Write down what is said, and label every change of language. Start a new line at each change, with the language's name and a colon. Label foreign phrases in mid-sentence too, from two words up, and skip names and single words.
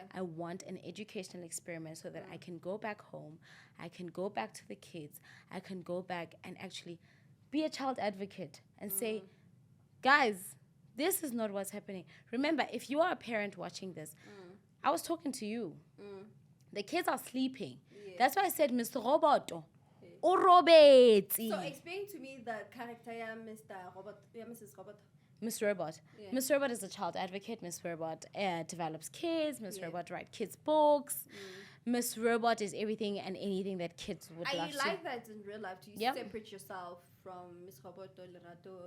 English: I want an educational experiment so that I can go back home, I can go back to the kids, I can go back and actually be a child advocate and say, guys, this is not what's happening. Remember, if you are a parent watching this, I was talking to you. The kids are sleeping. Yeah. That's why I said, Mr. Roboto. O Robeti. So explain to me the character, Mr. Robert, Mrs. Robert. Miss Robot. Yeah. Miss Robot is a child advocate. Miss Robot develops kids. Miss Yeah. Robot writes kids' books. Miss Robot is everything and anything that kids would love You to. like that in real life? Do you separate yourself from Miss Robert or Lerato?